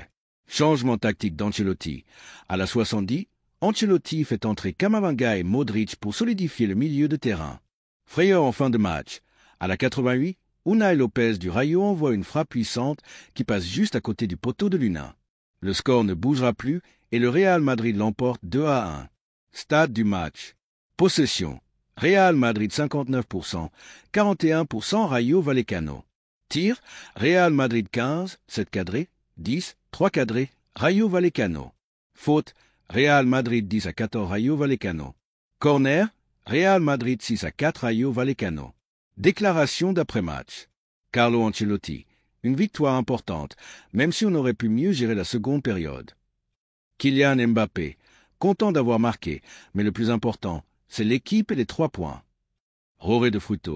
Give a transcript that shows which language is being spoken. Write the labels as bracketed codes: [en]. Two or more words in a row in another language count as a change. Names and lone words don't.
[fr] Changement tactique d'Ancelotti. À la 70, Ancelotti fait entrer Camavinga et Modric pour solidifier le milieu de terrain. Frayeur en fin de match. À la 88, Unai Lopez du Rayo envoie une frappe puissante qui passe juste à côté du poteau de Luna. Le score ne bougera plus et le Real Madrid l'emporte 2-1. Stade du match. Possession. Real Madrid 59%, 41% Rayo Vallecano. Tir. Real Madrid 15, 7 cadrés, 10, 3 cadrés, Rayo Vallecano. Faute. Real Madrid 10-14 Rayo Vallecano. Corner. Real Madrid 6-4 Rayo Vallecano. Déclaration d'après-match. Carlo Ancelotti. Une victoire importante, même si on aurait pu mieux gérer la seconde période. Kylian Mbappé. Content d'avoir marqué, mais le plus important, c'est l'équipe et les 3 points. Roré de Fruto.